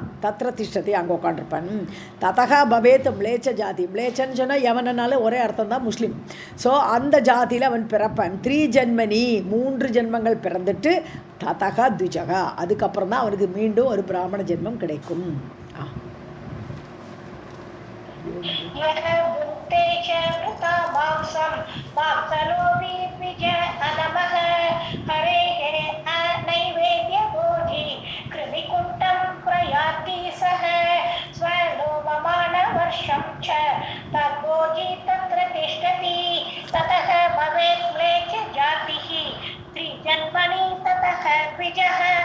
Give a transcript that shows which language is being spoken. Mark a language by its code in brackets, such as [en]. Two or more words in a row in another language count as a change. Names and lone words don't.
[sa] तत्र तिष्ठति [ta] அங்கே உட்காண்டிருப்பான். [sa] ततः भवेत् म्लेच्छ जाति, [ta] மிளேச்சன்னு சொன்னால் எவனாலும் ஒரே அர்த்தம் தான், முஸ்லீம். ஸோ அந்த ஜாதியில் அவன் பிறப்பான். 3 ஜென்மனி, 3 ஜென்மங்கள் பிறந்துட்டு [sa] ततः द्विजः, [ta] அதுக்கப்புறம் தான் அவனுக்கு மீண்டும் ஒரு பிராமண ஜென்மம் கிடைக்கும். [sa] यः भुङ्क्ते च वृता मांसं मांसलोभी द्विज अधमः हरेः अनैवेद्यभोजी कृमिकुण्डं प्रयाति सः स्वलोभमानवर्षं च तद्भोजी तत्र तिष्ठति ततः भवेत् म्लेच्छ जातिः त्रिजन्मनि ततः द्विजः.